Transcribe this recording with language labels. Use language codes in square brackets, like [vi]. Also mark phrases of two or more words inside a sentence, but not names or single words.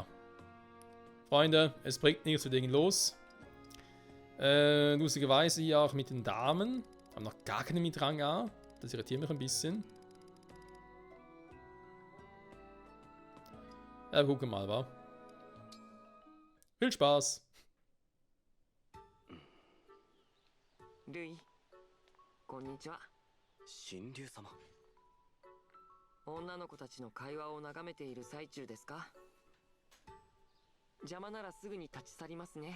[de] Freunde, es bringt nichts zu Dingen los. Lustigerweise hier auch mit den Damen. Haben noch gar keine mit Rang A. Das irritiert mich ein bisschen. Ja, gucken mal, wa? Viel Spaß! [ja] ルイ、こんにちは。神竜様。女の子たちの会話を眺めている最中ですか？邪魔ならすぐに立ち去りますね。